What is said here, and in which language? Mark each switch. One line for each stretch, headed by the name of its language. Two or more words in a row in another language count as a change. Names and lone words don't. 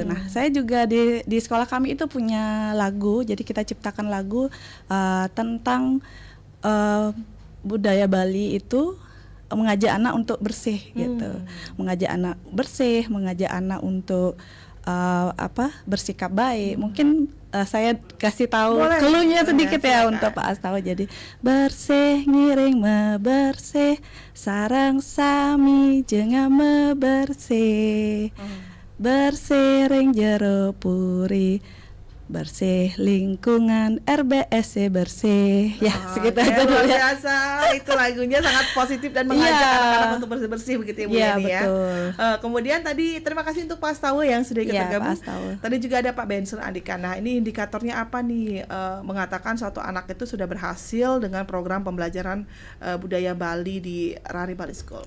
Indonesian: Nah, saya juga di sekolah kami itu punya lagu, jadi kita ciptakan lagu tentang budaya Bali itu, mengajak anak untuk bersih gitu, mengajak anak bersih, mengajak anak untuk bersikap baik. Mungkin saya kasih tahu cluenya sedikit ya untuk Pak Astawa.
Balinese: Jadi bersih ngiring mebersih, sarang sami jenga mebersih, bersih ring jero puri, bersih lingkungan RBSC bersih.
Indonesian: Ya, segitu aja dulu ya. Biasa, itu lagunya sangat positif dan mengajak anak-anak untuk bersih-bersih begitu ya Bu Yani ya. Kemudian tadi terima kasih untuk Pak Astawa yang sudah ikut bergabung. Tadi juga ada Pak Benson Andika. Nah, ini indikatornya apa nih? Mengatakan suatu anak itu sudah berhasil dengan program pembelajaran budaya Bali di Rare Bali School.